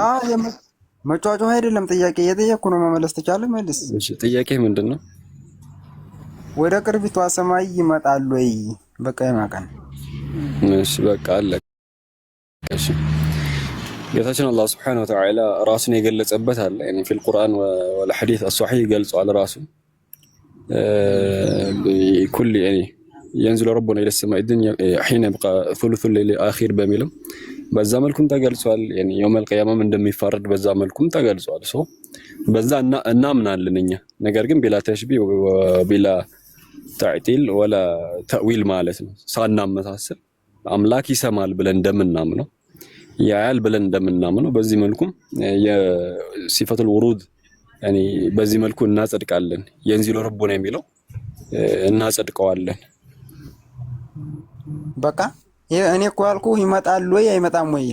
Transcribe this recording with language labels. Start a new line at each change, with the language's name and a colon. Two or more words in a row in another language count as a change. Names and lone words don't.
Amharic: መጫጫ አይደለም ጥያቄ እየጠየኩ ነው መመለስ ትቻለህ መልስ እሺ ጥያቄ ምንድነው ወደ ቅርቢቷ ሰማይ ይመጣል ወይ በቂያማ ቀን እሺ በቃ አለ እሺ ጌታችን አላህ
Arabic: سبحانه وتعالى
Amharic: ራሱን የገለጸበት አለ
Arabic: يعني في القرآن والحديث الصحيح
Amharic: ገልጿል ራሱ
Arabic: بكل يعني ينزل ربنا الى السماء الدنيا حين يبقى ثلث الليل الاخير
Amharic: በሚልም በዛ መልኩም ተገልጿል
Arabic: يعني يوم القيامه
Amharic: እንደሚፈረድ በዛ መልኩም ተገልጿል ሶ በዛ እናምናለን እኛ ነገር ግን
Arabic: بلا تشبيه وبلا تعطيل ولا تأويل
Amharic: ማለት ነው ሳናመሳስል አምላክ ይሰማል ብለን እንደምናምነው ያያል ብለን እንደምናምነው በዚህ መልኩም የሲፈቱል ውሩድ يعني በዚህ መልኩ እናጸድቃለን
Arabic: ينزل ربنا
Amharic: የሚለው እናጸድቀዋለን በቃ እኔ እኮ ያልኩህ ይመጣል ወይ አይመጣም ወይ